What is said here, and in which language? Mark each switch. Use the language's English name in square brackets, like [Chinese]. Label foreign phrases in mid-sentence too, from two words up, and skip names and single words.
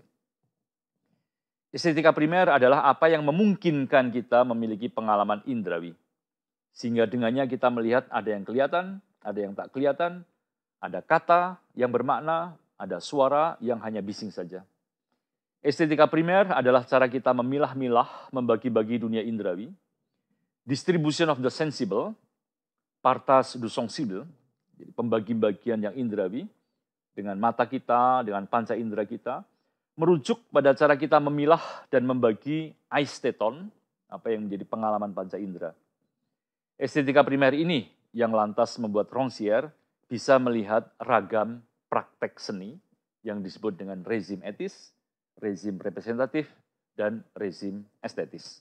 [Indonesian] Estetika primer adalah apa yang memungkinkan kita memiliki pengalaman indrawi. Sehingga dengannya kita melihat ada yang kelihatan, ada yang tak kelihatan, ada kata yang bermakna, ada suara yang hanya bising saja. Estetika primer adalah cara kita memilah-milah, membagi-bagi dunia indrawi. [English] Distribution of the sensible, [French] partage du sensible, [Indonesian] jadi pembagi-bagian yang indrawi, dengan mata kita, dengan panca indera kita, merujuk pada cara kita memilah dan membagi aisteton, apa yang menjadi pengalaman panca indera. Estetika primer ini yang lantas membuat Rancière bisa melihat ragam praktek seni yang disebut dengan rezim etis, rezim representatif, dan rezim estetis.